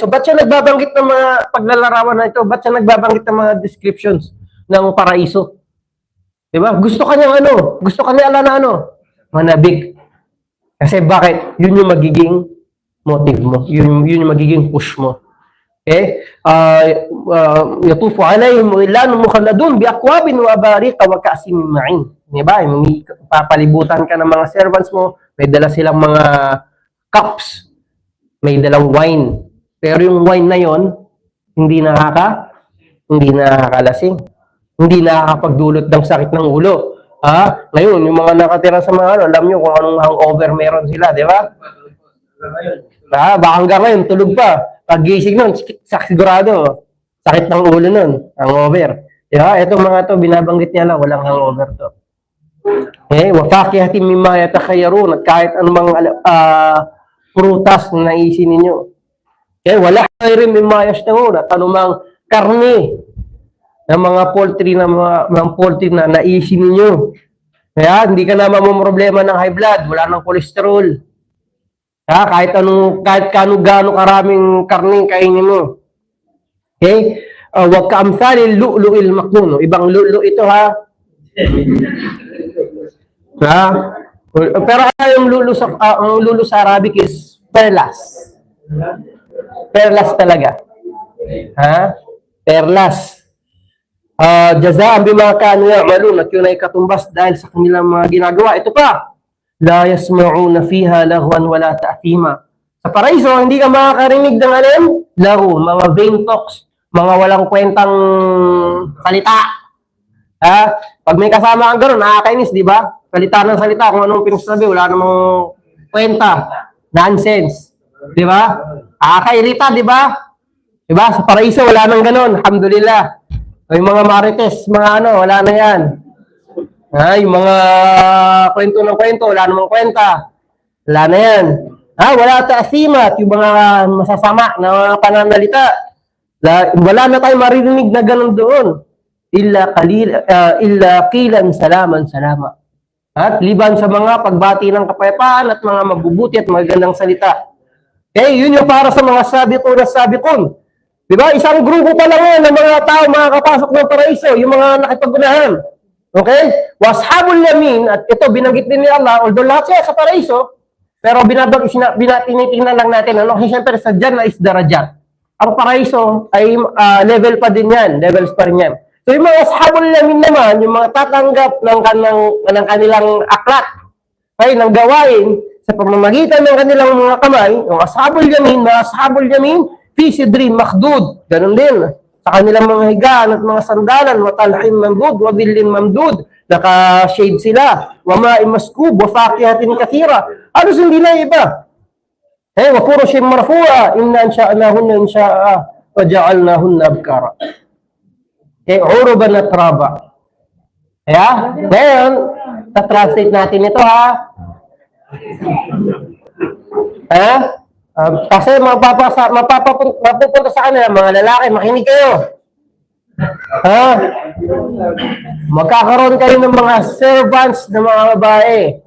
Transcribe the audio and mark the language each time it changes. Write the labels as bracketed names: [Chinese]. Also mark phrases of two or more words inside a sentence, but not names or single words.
[Filipino] Ba't siya nagbabanggit ng mga paglalarawan na ito? Ba't siya nagbabanggit ng mga descriptions ng paraiso? Diba? Gusto kanya Allah na manabik. Kasi bakit? Yun yung magiging motive mo. Yun yung magiging push mo. [Arabic] Okay? يطوف عليهم ولدان مخلدون بأكواب وأباريق وكأس من معين. [Filipino] Diba? Papalibutan ka ng mga servants mo, may dala silang mga cups, may dalang wine. Pero yung wine na yon hindi nakakalasing. Hindi nakakapagdulot ng sakit ng ulo. Ngayon, yung mga nakatira sa mga alam nyo kung anong hangover meron sila, di ba? Baka hanggang ngayon, tulog pa. Pag-gising nun, sigurado, sakit ng ulo nun, hangover. Di ba? Itong mga to, binabanggit niya lang, walang hangover to. [Arabic] وفاكهة مما يتخيرون, [Filipino] at kahit anumang prutas na naisin ninyo. [Arabic] ولحم طير مما يشتهون, [Filipino] at anumang karne ng mga poultry na naisin ninyo. Kaya hindi ka na mamumroblema ng high blood, wala ng kolesterol. Kahit kano-gano karaming karne kainin mo. Okay? [Arabic] وكأمثال اللؤلؤ المكنون. [Filipino] Ibang lu'lu' ito Pero yung lu'lu sa Arabic is perlas. Perlas talaga. Perlas. [Arabic] جزاء بما كانوا يعملون, [Filipino] at yun ay katumbas dahil sa kanilang mga ginagawa. Ito pa, [Arabic] لا يسمعون فيها لغوا ولا تأثيما. [Filipino] Sa paraiso, hindi ka makakarinig ng laghu, mga vain talks, mga walang kwentang salita. Pag may kasama kang gano'n, nakakainis, di ba? Salita ng salita, kung anong pinagsasabi, wala namang kwenta, nonsense. Di ba? Nakakairita, di ba? Di ba? Sa paraiso, wala nang gano'n, alhamdulillah. Yung mga marites, wala na yan. Yung mga kwento ng kwento, wala namang kwenta. Wala na yan. [Arabic] ولا تأثيما, [Filipino] yung mga masasama na mga pananalita. Wala na tayong maririnig na ganun doon. [Arabic] إلا قيلا سلاما سلاما. [Filipino] At liban sa mga pagbati ng kapayapaan at mga mabubuti at magandang salita. Yun yung para sa mga sabiqun. Diba? Isang grupo pa lang yan ng mga tao makakapasok ng paraiso, yung mga nakipag-unahan. Okay? [Arabic] وأصحاب اليمين, [Filipino] at ito binanggit din ni Allah, although lahat siya sa paraiso, pero tinitingnan lang natin, siyempre sa Jannah is darajat. Ang paraiso ay level pa din yan, levels pa rin yan. So yung mga [Arabic] وأصحاب اليمين [Filipino] naman, yung mga tatanggap ng kanilang aklat, ng gawain, sa pamamagitan ng kanilang mga kamay, yung [Arabic] أصحاب اليمين في سدر مخضود, [Filipino] ganun din. Sa kanilang mga higaan at mga sandalan, [Arabic] وطلح منضود وظل ممدود, [Filipino] naka-shade sila, [Arabic] وماء مسكوب وفاكهة كثيرة. [Filipino] Halos hindi na iba. [Arabic] وفرش مرفوعة إنا أنشأناهن إنشاء فجعلناهن أبكارا. عربا أترابا. [Filipino] Ngayon, ta-translate natin ito kasi mapupunta sa kanila, mga lalaki, makinig kayo. Magkakaroon kayo ng mga servants ng mga babae.